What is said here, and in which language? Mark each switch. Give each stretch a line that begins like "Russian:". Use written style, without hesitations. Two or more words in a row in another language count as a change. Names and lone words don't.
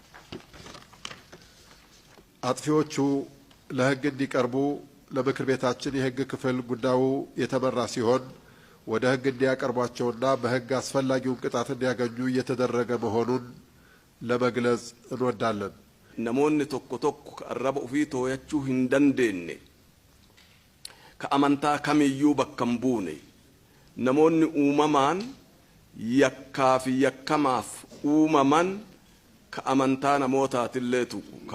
Amharic: አጥፊዎቹ ለሕግ እንዲቀርቡ ለምክር ቤታችን የሕግ ክፍል ጉዳዩ የተመራ ሲሆን ወደ ሕግ እንዲያቀርቧቸውና በሕግ አስፈላጊውን ቅጣት እንዲያገኙ እየተደረገ መሆኑን ለመግለጽ እንወዳለን።
Oromo: namoonni tokko tokko arraba ofii tooyachuu hin dandeenye ka amantaa kamiyyuu bakka hin buune namoonni uumamaan yakkaa fi yakkamaaf uumaman ka amantaa namootaatillee tuqu ka